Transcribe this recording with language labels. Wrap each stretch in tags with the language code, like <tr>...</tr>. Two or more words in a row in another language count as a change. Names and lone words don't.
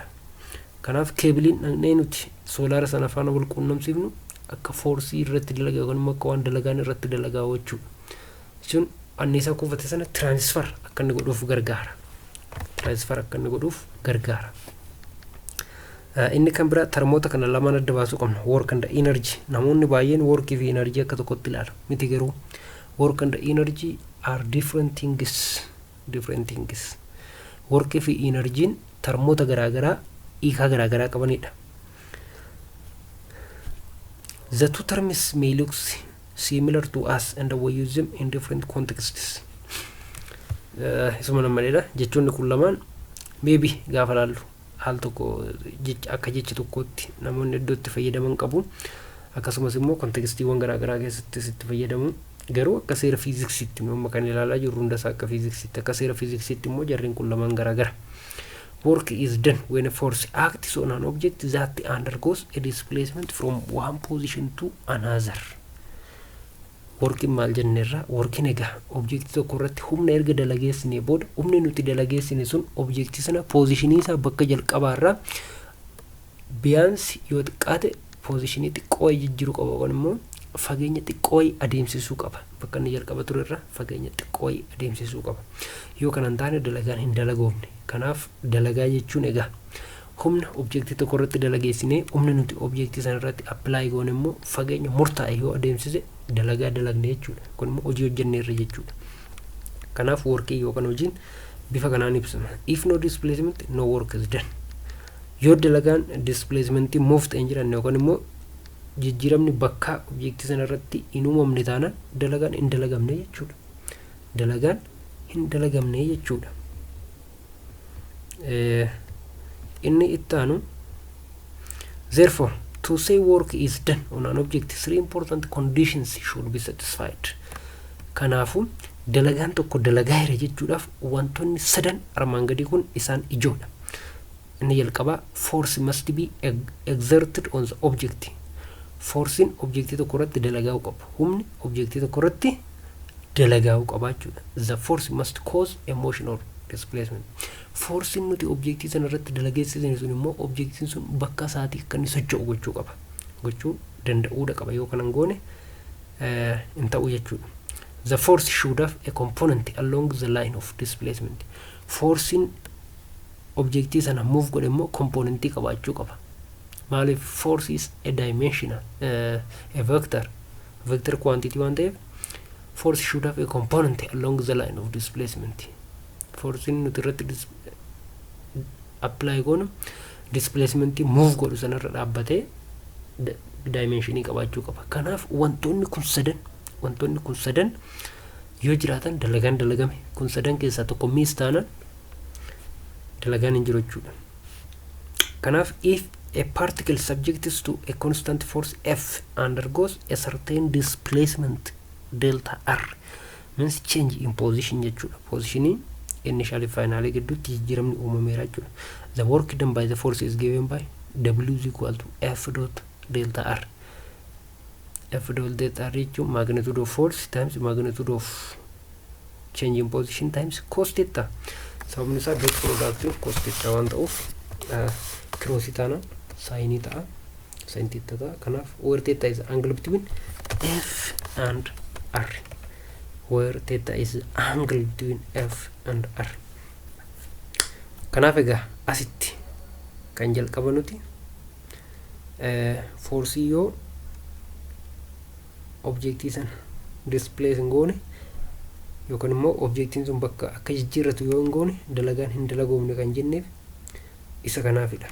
<om>Kanaaf keebiliin dhaqnee nuti soolaara sana faana wal quunnamsiifnu akka foorsii irratti dalagaa yookaan immoo akka waan dalagaan irratti dalagaa jechuudha. Jechuun annisaa kuufate sana transfer akka inni godhuuf gargaara. Inni kan biraa termoota kana lamaan adda baasuu qabna.</om> <en>Work and energy.</en> <om>Namoonni baay'een work fi energy akka tokkotti ilaalu. Miti garuu</om> <en>work and energy are different things.</en> <om>Work fi energy termoota garaagaraa hiika garaagaraa qabanidha.</om> <en>The two terms may look similar to us and we use them in different contexts.</en> <om>Isuma namaleedha jechuun kun lamaan maybe gaafa laallu haal tokko akka jecha tokkotti namoonni iddootti fayyadaman qabu. Akkasumas immoo kontekstiiwwan garaagaraa keessatti itti fayyadamu. Garuu akka seera fiiziksiitti immoo kan ilaalaa jirru hundasaa akka fiiziksiitti akka seera fiiziksiitti immoo jarriin kun lamaan garaagara.</om> <en>Work is done when a force acts on an object that undergoes a displacement from one position to another.</en> <om>Working maal jenneerra? Working egaa objectii tokko irratti humna erga dalageessine booda humni nuti dalageessine sun objectii sana positionii isaa bakka jalqabaarraa biyaansi yoo xiqqaate positionii xiqqoo jijjiiruu qaba yookaan immoo fageenya xiqqoo adeemsisuu qaba. Bakka inni jalqaba ture irraa fageenya xiqqoo adeemsisuu qaba. Yoo kana hin taane dalagaan hin dalagoomne. Kanaaf dalagaa jechuun egaa humna objectii tokko irratti dalageessine humna nuti objectii sana irratti apply goone immoo fageenya murtaa'e yoo adeemsise dalagaa dalagne jechuudha. Kun immoo hojii hojjenneerra jechuudha. Kanaaf workii yookaan hojiin bifa kanaan ibsama.</om> <en>If no displacement no work is done.</en> <om>Yoo dalagaan displacementii move ta'e hin jiran yookaan immoo jijjiiramni bakka objectii sana irratti hin uumamne taanaan dalagaan hin dalagamne jechuudha. Inni ittaanu</om> <en>therefore to say work is done on an object three important conditions should be satisfied.</en> <om>Kanaafu dalagaan tokko dalagaa jira jechuudhaaf wantoonni sadan armaan gadii kun isaan ijoodha. Inni jalqabaa</om> <en>force must be exerted on the object.</en> <om>Forcein objectii tokko irratti dalagaa qaba. Humni objectii tokko irratti dalagaa qaba jechuudha.</om> <en>The force must cause emotional displacement.</en> <om>Forcein nuti objectii sana irratti dalageessine sun immoo objectiin sun bakka isaatii akka inni socho'u gochuu danda'uudha qaba. Yoo kana hin goone hin ta'u jechuudha.</om> <en>The force should have a component along the line of displacement.</en> <om>Forcein objectii sana move godhe immoo componentii qabaachuu qaba.</om> <en>Maaliif force is a dimensional a vector quantity</en> <om>waan ta'eef</om> <en>force should have a component along the line of displacement.</en> <om>Forcein nuti irratti apply goonu</om> <en>displacement move</en> <om>godhu sanarra dhaabbatee dimensionii qabaachuu qaba. Kanaaf wantoonni kun sadan yoo jiraatan dalagaan dalagame. Kun sadan keessaa tokko miis taanaan dalagaan hin jiru jechuudha.</om> <en>Kanaaf if a particle subjected to a constant force F undergoes a certain displacement delta R means change in position jechuudha. Positioning initially finally</en> <om>gidduutti jijjiiramni uumameera jechuudha.</om> <en>The work done by the force is given by W is equal to F dot delta R. F dot delta R jechuun magnitude of force times magnitude of change in position times cos theta.</en> <om>Sababni isaa</om> <en>dot product of cos theta</en> <om>waan ta'uuf</om> <en>cross taana sin ta'a, sin theta ta'a. Kanaaf where theta is angle between F and R. Where theta is angle between F and R.</en> <om>Kanaaf egaa asitti kan jalqaba nuti force yoo objectii sana displace hin goone yookaan immoo objectiin sun bakka akka jijjiirratu yoo hin goone dalagaan hin dalagoomne kan jenneef isa kanaafidha.</om>